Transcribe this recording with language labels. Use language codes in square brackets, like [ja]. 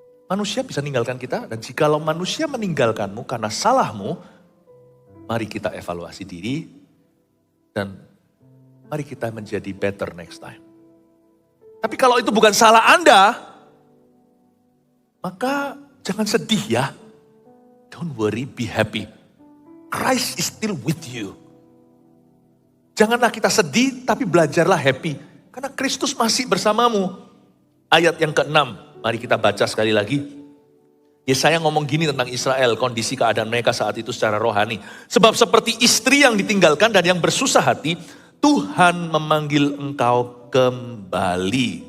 [id] Manusia bisa meninggalkan kita, dan jikalau manusia meninggalkanmu karena salahmu, mari kita evaluasi diri, dan mari kita menjadi [en] better next time. [id] Tapi kalau itu bukan salah Anda, maka jangan sedih ya. [en] Don't worry, be happy. Christ is still with you. [id] Janganlah kita sedih, tapi belajarlah happy. Karena Kristus masih bersamamu. Ayat yang ke-6, mari kita baca sekali lagi. Yesaya ngomong gini tentang Israel, kondisi keadaan mereka saat itu secara rohani. Sebab seperti istri yang ditinggalkan dan yang bersusah hati, Tuhan memanggil engkau kembali.